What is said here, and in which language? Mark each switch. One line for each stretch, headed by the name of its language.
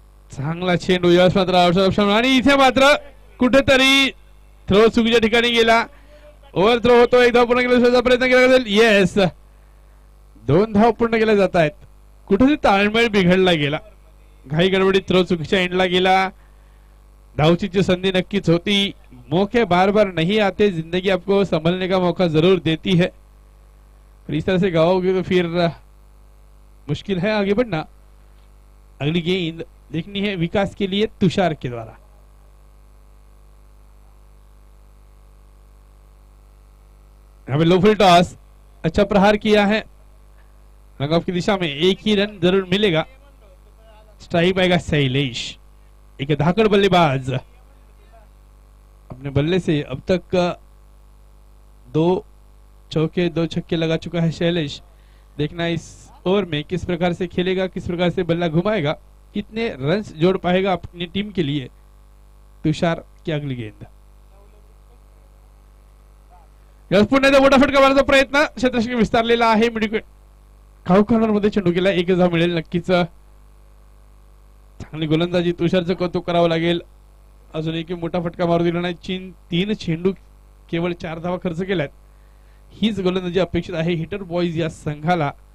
Marathi: चांगला चेंडू यावेळेस मात्र आणि इथे मात्र कुठेतरी थ्रो चुकीच्या ठिकाणी गेला. ओव्हर थ्रो होतो. 1 धाव पूर्ण केला प्रयत्न केला जाईल. येस 2 धाव पूर्ण केल्या जात आहेत. कुठेतरी ताळमेळ बिघडला गेला. घाई गडबडीत थ्रो चुकीच्या एंडला गेला. धावचीची संधी नक्कीच होती.
Hindi: मौके बार बार नहीं आते, जिंदगी आपको संभलने का मौका जरूर देती है. इस तरह से गाओगे तो फिर मुश्किल है आगे बढ़ना. अगली गेंद देखनी है विकास के लिए तुषार के द्वारा. यहाँ पे लो फुल टॉस, अच्छा प्रहार किया है रन ऑफ की दिशा में. एक ही रन जरूर मिलेगा. स्ट्राइक आएगा शैलेश. एक धाकड़ बल्लेबाज अपने बल्ले से अब तक 2 चौके 2 छक्के लगा चुका है शैलेश. देखना इस ओवर में किस प्रकार से खेलेगा, किस प्रकार से बल्ला घुमाएगा, कितने रन्स जोड़ पाएगा अपनी टीम के लिए. तुषार की अगली गेंद.
Marathi: पुन्हा एकदा मोठा फटका मारण्याचा प्रयत्न. क्षेत्ररक्षक विस्तारलेला आहे. मिडविकेट खाऊ कॉर्नर मध्ये चेंडू केला. एक धाव मिळेल नक्कीच. चांगली गोलंदाजी तुषारचं कौतुक करावं लागेल. अजून एक मोठा फटका मारू दिला नाही. 3 चेंडू केवळ 4 धावा खर्च केल्यात. हीच गोलंदाजी अपेक्षित आहे हिटर बॉईज या संघाला.